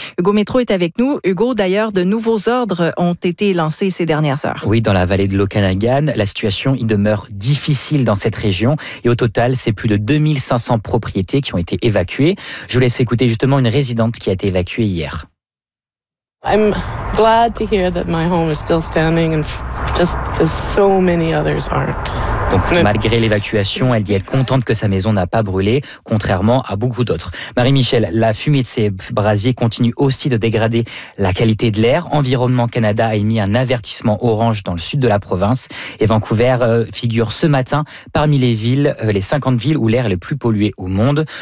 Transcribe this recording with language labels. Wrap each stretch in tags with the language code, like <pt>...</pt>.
<fr>Hugo Métro est avec nous. Hugo, d'ailleurs, de nouveaux ordres ont été lancés ces dernières heures. Oui, dans la vallée de l'Okanagan, la situation y demeure difficile dans cette région. Et au total, c'est plus de 2500 propriétés qui ont été évacuées. Je vous laisse écouter justement une résidente qui a été évacuée hier.</fr> <en>I'm glad to hear that my home is still standing and just because so many others aren't.</en> <fr>Donc, malgré l'évacuation, elle dit être contente que sa maison n'a pas brûlé, contrairement à beaucoup d'autres. Marie-Michel, la fumée de ces brasiers continue aussi de dégrader la qualité de l'air. Environnement Canada a émis un avertissement orange dans le sud de la province. Et Vancouver figure ce matin parmi les villes, les 50 villes où l'air est le plus pollué au monde.</fr>